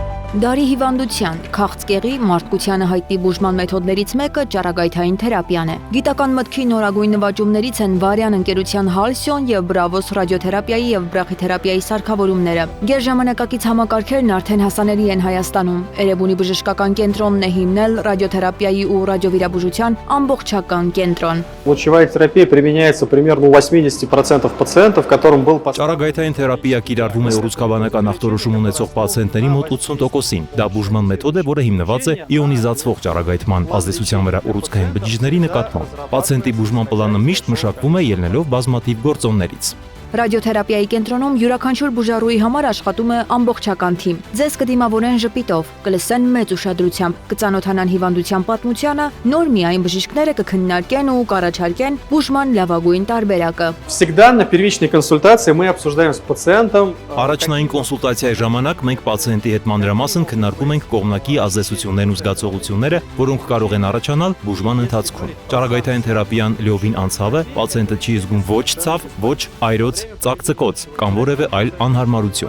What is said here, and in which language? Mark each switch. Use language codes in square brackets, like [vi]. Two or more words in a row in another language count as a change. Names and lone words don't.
[hy] Դարի հիվանդության, քաղցկեղի, մարդկությանը հայտնի բուժման մեթոդներից մեկը ճառագայթային թերապիան է։ Գիտական մտքի նորագույն նվաճումներից են Վարյան ընկերության Halcyon եւ Bravos ռադիոթերապիայի եւ բրախիթերապիայի սարքավորումները։ Գերժամանակակից համակարգերն արդեն հասանելի են Հայաստանում։ Էրեբունի բժշկական կենտրոնն է հիմնել ռադիոթերապիայի ու ռադիովիրաբուժության ամբողջական կենտրոն։ [ru] Лучевая терапия применяется примерно у 80% пациентов, которым был [hy] Ճառագայթային թերապիա կիրառվում է ուռուցքաբանական ախտորոշում ունեցող պացիենտների մոտ 80%-ին։ Դա բուժման մեթոդ է, որը հիմնված է իոնիզացվող ճառագայթման ազդեցության վրա ուռուցքային բջիջների նկատմամբ։ Պացիենտի բուժման պլանը միշտ մշակվում է ելնելով բազմաթիվ գործոններից։ Ռադիոթերապիայի կենտրոնում յուրաքանչյուր բուժառուի համար աշխատում է ամբողջական թիմ։ Ձեզ կդիմավորեն ժպիտով, կլսեն մեծ ուշադրությամբ, կծանոթանան հիվանդության պատմությանը, նոր միայն բժիշկները կքննարկեն ու կառաջարկեն բուժման լավագույն տարբերակը։ [ru] Всегда на первичной консультации мы обсуждаем с пациентом. [hy] Առաջնային կոնսուլտացիայի ժամանակ մենք պացիենտի հետ մանրամասն քննարկում ենք կողմնակի ազդեցություններն ու զգացողությունները, որոնք կարող են առաջանալ բուժման ընթացքում։ Ճառագայթային թերապիան լիովին անցավ է, պացիենտը չի զգում ոչ ցավ, ոչ այրոց, ծակծկոց կամ որևէ այլ անհարմարություն։